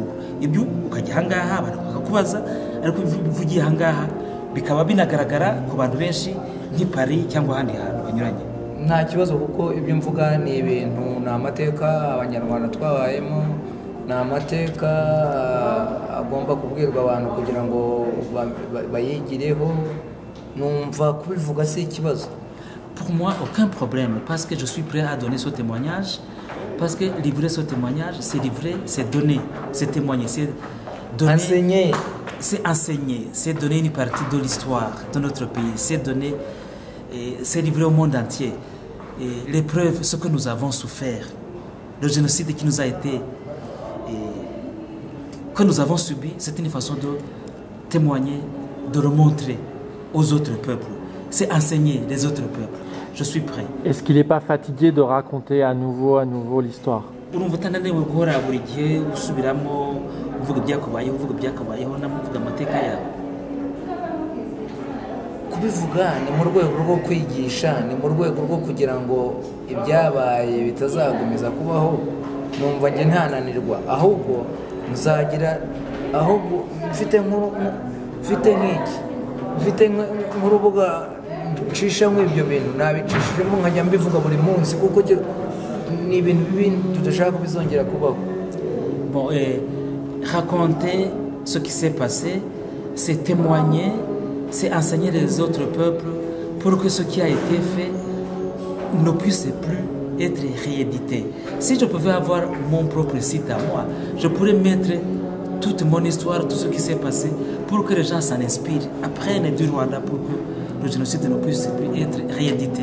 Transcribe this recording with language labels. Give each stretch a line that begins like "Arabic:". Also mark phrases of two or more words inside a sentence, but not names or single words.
Kinyarwanda: Ibyo ukajya ahangaha abantu bakakubaza, ariko bivugiye ahangaha bikaba binagaragara ku bantu benshi nk'i Paris cyangwa ahandi hantu hanyuranye. Nta kibazo kuko ibyo mvuga ni ibintu, ni amateka abanyarwanda twabayemo, ni amateka agomba kubwirwa abantu kugira ngo bayigireho. Numva kubivuga si ikibazo.
French: Pour moi, aucun problème, parce que je suis prêt à donner ce témoignage, parce que livrer ce témoignage, c'est livrer, c'est donner, c'est témoigner, c'est donner, enseigner. C'est enseigner, c'est donner une partie de l'histoire de notre pays, c'est donner, c'est livrer au monde entier les preuves, ce que nous avons souffert, le génocide qui nous a été, que nous avons subi. C'est une façon de témoigner, de le montrer aux autres peuples. C'est enseigner les autres peuples. Je suis prêt. Est-ce qu'il n'est pas fatigué de raconter à nouveau l'histoire?
Kinyarwanda: Kubivuga ni mu rwego rwo kwigisha, ni mu rwego rwo kugira ngo ibyabaye bitazagumiza kubaho. Numva nge ntananirwa, ahubwo nzagira, ahubwo mfite nk'iki, mfite nk'urubuga nshishamo ibyo bintu, nabicishijemo nkajya mbivuga buri munsi kuko ni ibintu bibi tudashaka ko bizongera kubaho.
French: Bon, raconter ce qui s'est passé, c'est témoigner, c'est enseigner les autres peuples pour que ce qui a été fait ne puisse plus être réédité. Si je pouvais avoir mon propre site à moi, je pourrais mettre toute mon histoire, tout ce qui s'est passé, pour que les gens s'en inspirent, apprennent du Rwanda pour que le génocide ne puisse plus être réédité.